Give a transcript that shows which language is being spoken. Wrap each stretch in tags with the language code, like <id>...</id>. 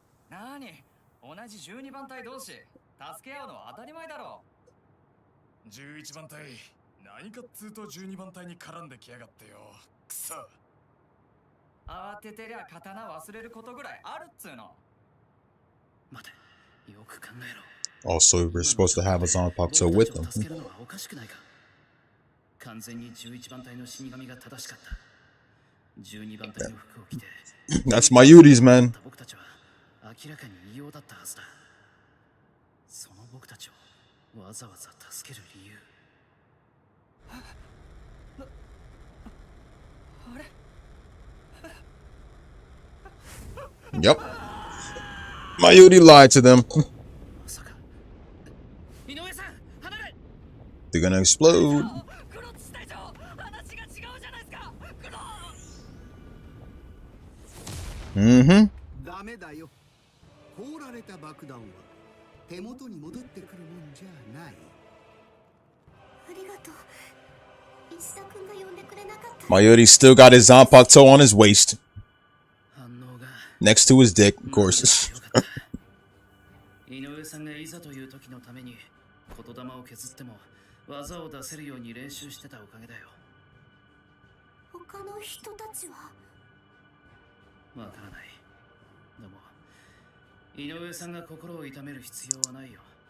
<ja>なに、同じ12番隊同士助け合うのは当たり前だろう。 11番隊、何かっつうと12番隊に絡んできやがってよ。くそ。慌ててりゃ刀忘れることぐらいあるっつうの。待て、よく考えろ。</ja> <en>Also, we're supposed to have a Zanpakuto with them.</en> <ja>助けるのはおかしくないか。完全に11番隊の死神が正しかった。 12番隊の服を着て</ja> <en>That's Mayuri's, man.</en> <ja>僕たちは明らかに異様だったはずだ。その僕たちをわざわざ助ける理由。</ja> <en>Yep. Mayuri lied to them. They're gonna explode. Mm-hmm.</en> <ja>ダメだよ。放られた爆弾は手元に戻ってくるもんじゃない。ありがとう。石田君が呼んでくれなかった。</ja> <en>Mayuri still got his Zanpakuto on his waist. Next to his dick, of course.</en> <ja>井上さんがいざという時のために言霊を削っても技を出せるように練習してたおかげだよ。他の人たちはわからない。でも井上さんが心を痛める必要はないよ。</ja>